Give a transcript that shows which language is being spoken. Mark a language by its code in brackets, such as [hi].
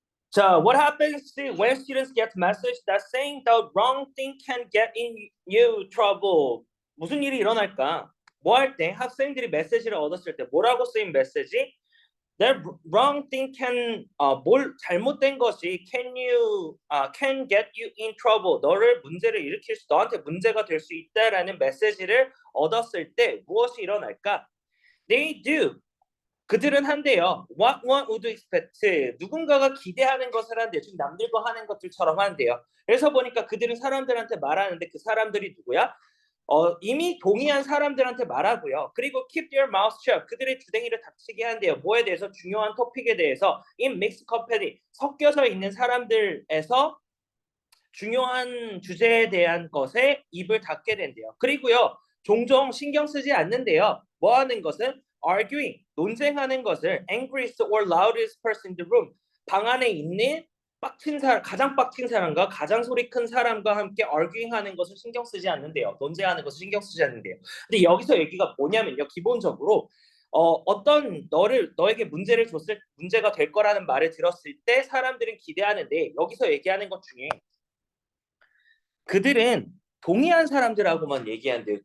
[en] 자, what happens when students get message that saying the wrong thing can get in you trouble? [ko] 무슨 일이 일어날까? 뭐 할 때? 학생들이 메시지를 얻었을 때 뭐라고 쓰인 메시지? [en] That wrong thing can [ko] 뭘 잘못된 것이 [en] can get you in trouble. [ko] 너를 문제를 일으킬 수 너한테 문제가 될 수 있다라는 메시지를 얻었을 때 무엇이 일어날까? [en] They do. [ko] 그들은 한대요. [en] What one would expect. [ko] 누군가가 기대하는 것을 한대요. 지금 남들과 하는 것들처럼 한대요. 그래서 보니까 그들은 사람들한테 말하는데 그 사람들이 누구야? 이미 동의한 사람들한테 말하고요. 그리고 [en] keep their mouth shut. [ko] 그들의 주댕이를 닥치게 한대요. 뭐에 대해서? 중요한 토픽에 대해서. [en] in mixed company. [ko] 섞여서 있는 사람들에서 중요한 주제에 대한 것에 입을 닫게 된대요. 그리고요. 종종 신경 쓰지 않는데요. 뭐 하는 것은? [en] arguing, [ko] 논쟁하는 것을 [en] angriest or loudest person in the room. [ko] 방 안에 있는 가장 빡친 사람과 가장 소리 큰 사람과 함께 arguing 하는 것을 신경 쓰지 않는데요. 논쟁하는 것을 신경 쓰지 않는데요. 근데 여기서 얘기가 뭐냐면요. 기본적으로 어떤 너에게 문제가 될 거라는 말을 들었을 때 사람들은 기대하는데 여기서 얘기하는 것 중에 그들은 동의한 사람들하고만 얘기한대요.